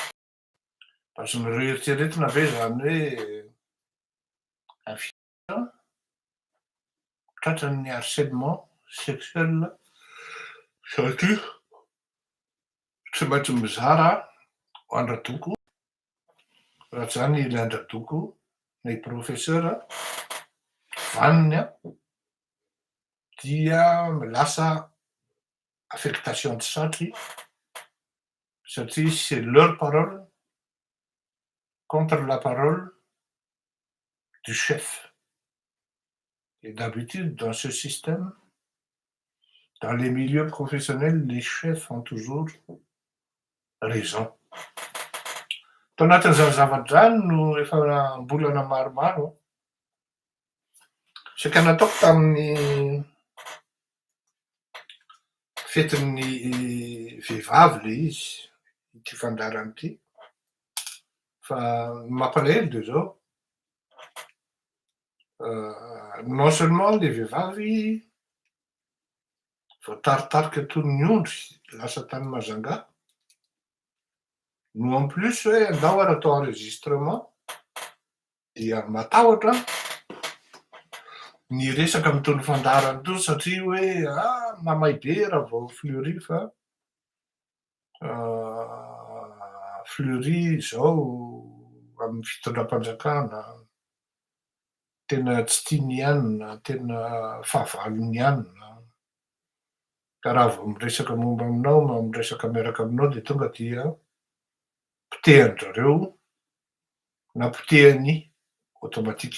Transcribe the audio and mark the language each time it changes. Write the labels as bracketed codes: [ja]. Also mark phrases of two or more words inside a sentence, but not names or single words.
[mg] Azonareo eritreretina ve zany hoe tratran'ny [fr] harcèlement sexuel [mg] satria tsy maintsy mizara ho andradoko, raha tsy zany ilay andradoko na i professeur vaniny dia lasa affectation antsatry satria [fr] c'est leur parole contre la parole du chef. Et d'habitude, dans ce système, dans les milieux professionnels, les chefs ont toujours raison. [mg] Tao anatin'izany zavatra zany no efa mbolana maromaro saika nataoko tamin'ny fetin'ny vehivavy le izy ity fandarana ity fa mampalahelo de zao [fr] non seulement le [mg] vehivavy voataritarika toy ny ondry lasa tany Majunga no [fr] en plus [mg] hoe andao ary atao enregistrement dia matahotra ny resaka amin'itony fandarana itony satria hoe mamay be raha vao fleury fa fleury zao amin'ny fitondram-panjakana tena tsy tiany tena fahavalony ihanina ka raha vao miresaka momba aminao na miresaka miaraka aminao de tonga dia potehany-jareo na potehany automatique.